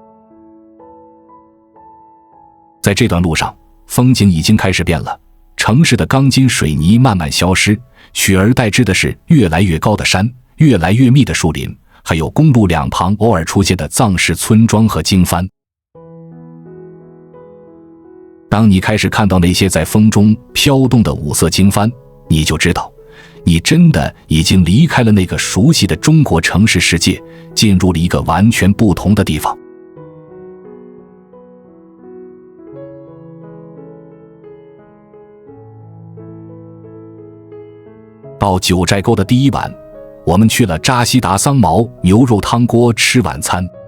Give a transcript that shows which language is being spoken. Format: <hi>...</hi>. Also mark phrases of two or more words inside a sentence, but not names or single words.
<zh>在這段路上，風景已經開始變了，城市的鋼筋水泥慢慢消失，取而代之的是越來越高的山，越來越密的樹林，還有公路兩旁偶爾出現的藏式村莊和經幡。當你開始看到那些在風中飄動的五色經幡，你就知道，你真的已經離開了那個熟悉的中國城市世界，進入了一個完全不同的地方。到九寨溝的第一晚，我們去了扎西達桑牦牛肉湯鍋吃晚餐。</zh>